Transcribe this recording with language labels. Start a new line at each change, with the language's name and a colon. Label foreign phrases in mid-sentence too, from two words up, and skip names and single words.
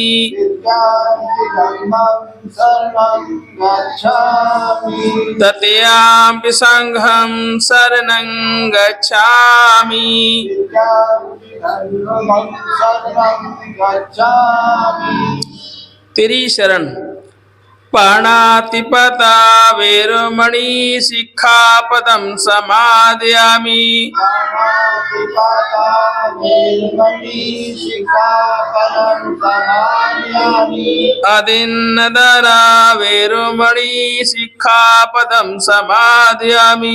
Pali: धम्मं शरणं गच्छामि। तृतीयाम्पि संघं शरणं गच्छामि धम्मं शरणं गच्छामि।
Hindi: तेरी शरण
Pali: पाणातिपाता वेरमणि सिक्खापदं समादयामि पाणातिपाता वेरमणि सिक्खापदं समादयामि अदिन्नदाना वेरमणि सिक्खापदं समादयामि